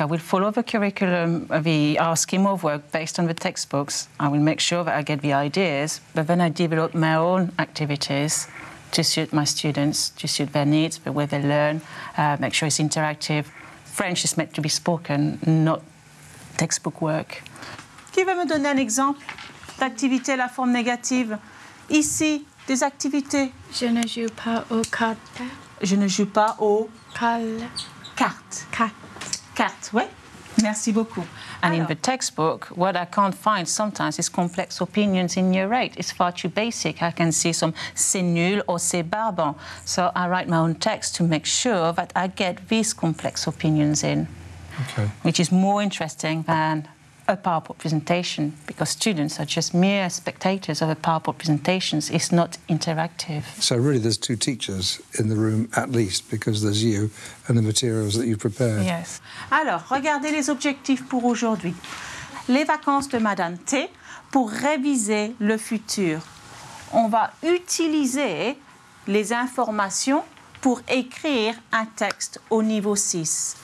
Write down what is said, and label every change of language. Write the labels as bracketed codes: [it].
[en] I will follow the curriculum, our scheme of work based on the textbooks. I will make sure that I get the ideas, but then I develop my own activities to suit my students, to suit their needs, the way they learn, make sure it's interactive. French is meant to be spoken, not textbook work. [fr] Qui va me donner un exemple d'activité à la forme négative? Ici, des activités. Je ne joue pas aux cartes. Je ne joue pas aux... cartes. Cartes, oui. Merci beaucoup. [en] And [fr] alors, [en] in the textbook, what I can't find sometimes is complex opinions in Year 8. It's far too basic. I can see some [fr] c'est nul [en] or [fr] c'est barbant. [en] So I write my own text to make sure that I get these complex opinions in. Okay. Which is more interesting than a PowerPoint presentation, because students are just mere spectators of a PowerPoint presentation. It's not interactive. So really there's two teachers in the room at least, because there's you and the materials that you've prepared. Yes. [fr] Alors, regardez les objectifs pour aujourd'hui. Les vacances de Madame T pour réviser le futur. On va utiliser les informations pour écrire un texte au niveau 6.